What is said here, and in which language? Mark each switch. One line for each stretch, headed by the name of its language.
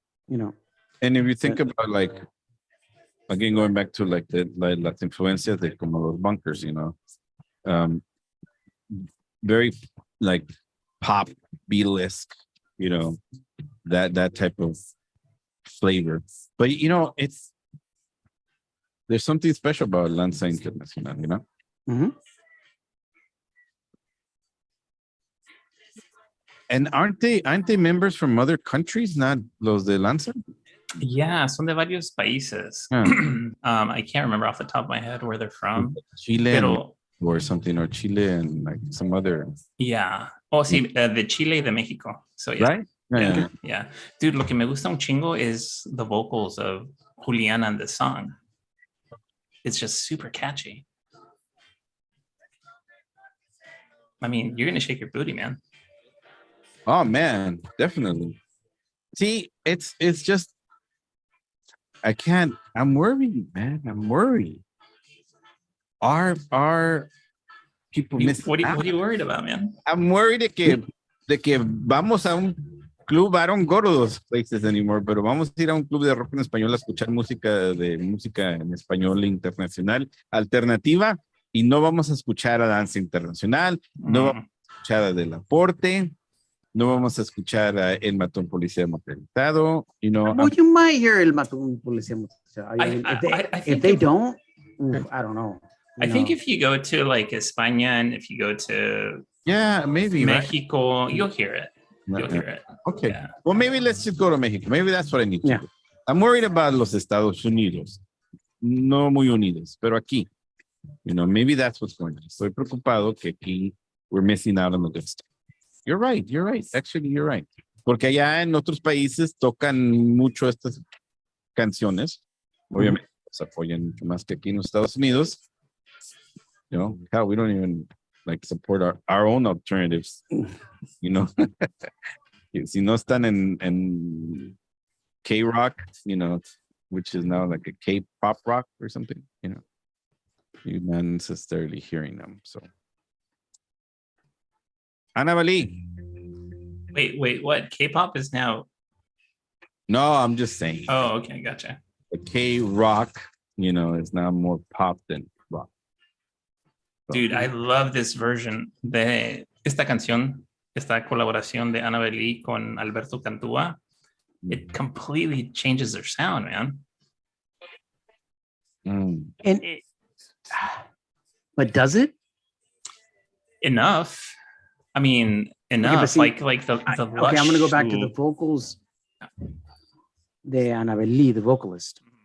English: And if you think about like, again, going back to like
Spanish: las influencias de como
English: Los Bunkers, very like pop Beatlesque, that type of flavor. But there's something special about Lanza Internacional, Mm-hmm. And aren't they members from other countries, not
Spanish: los de
English: Lanza?
Spanish: Yeah, son de varios países.
English: I can't remember off the top of my head where they're from. Chile or something, or Chile and like some other. Yeah.
Spanish: Oh, sí, de Chile y de México.
English: So yeah. Right? Yeah. Dude,
Spanish: lo que me gusta un chingo
English: is the vocals of Juliana in this song. It's just super catchy. I mean, you're going to shake your booty, man. Oh, man, definitely. See, it's just, I'm worried, man. I'm worried. Our people miss. What are you worried about, man? I'm worried
Spanish: de que vamos a un club.
English: I don't go to those places anymore,
Spanish: pero vamos a ir a un club de rock en español a escuchar música en español internacional, alternativa, y no vamos a escuchar a danza internacional, no vamos a escuchar a Del Aporte, no vamos a escuchar a El Matón Policía Motorizado,
English: Well, you might hear El Matón Policía Motorizado. If they don't, I don't know. I think if you go to like España and if you go to maybe Mexico, you'll hear it. You'll hear it. Okay. Yeah. Well, maybe let's just go to Mexico. Maybe that's what I need to do. I'm worried about
Spanish: los Estados Unidos. No muy unidos, pero aquí.
English: Maybe that's what's going on.
Spanish: Estoy preocupado que aquí
English: we're missing out on the good stuff. You're right. Actually, you're right.
Spanish: Porque allá en otros países tocan mucho estas canciones. Obviamente, se apoyan mucho más que aquí en los Estados Unidos.
English: Hell, we don't even like support our own alternatives,
Spanish: Si no están en
English: K-Rock, you know, which is now like a K-pop rock or something, you know, you're not necessarily hearing them. So, Annabelle. Wait, what? K-pop is now. No, I'm just saying. Oh, okay, gotcha. The K-Rock, you know, is now more pop than rock. So, Dude, I love this version
Spanish: de esta canción, esta colaboración de Annabelle con Alberto Cantúa.
English: It completely changes their sound, man. And but does it? Enough. I mean, enough. Okay, see, like the okay, I'm gonna go back to the vocals.
Spanish: De Annabelle,
English: the vocalist.